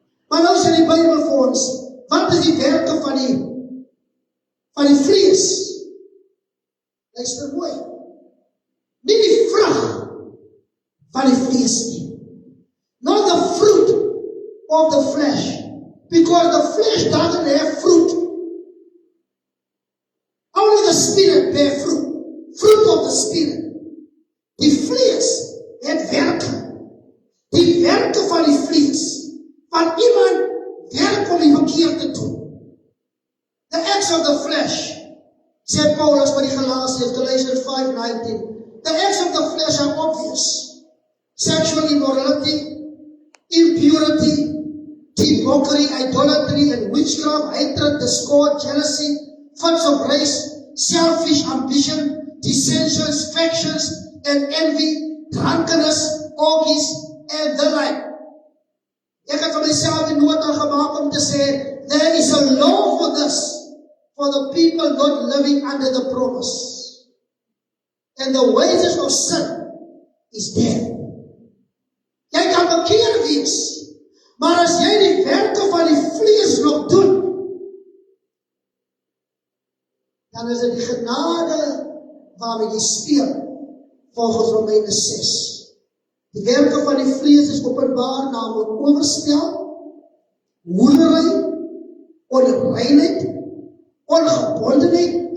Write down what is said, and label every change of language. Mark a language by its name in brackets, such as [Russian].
[Afrikaans] Maar nou sê die Bybel vir ons, wat is die werke van die vlees? Luister mooi. Nie die vrug van die vlees nie. [English] Not the fruit of the flesh. Because the flesh doesn't have fruit. Only the spirit bear fruit. Fruit of the spirit. [Afrikaans] Die vlees het werke. Die werke van die vlees. Van iemand werk om die verkeerd te doen. [English] The acts of the flesh. [Afrikaans] Sê Paulus by die Galatiërs, [English] Galatians 5:19. The acts of the flesh are obvious. Sexual immorality, impurity, mockery, idolatry, and witchcraft, hatred, discord, jealousy, fits of race, selfish ambition, dissensions, factions, and envy, drunkenness, orgies, and the like. [Afrikaans] Ek het vir myself die nota gemaak om te sê, [English] there is a law for this, for the people not living under the promise. And the wages of sin is death. [Afrikaans] Jy kan bekeer wees, maar as jy die werke van die vlees nog doen, dan is dit die genade waarmee jy speel, volgens Romeine 6. Die werke van die vlees is openbaar, naamlik oorspel, hoerery, onreinheid, ongebondenheid.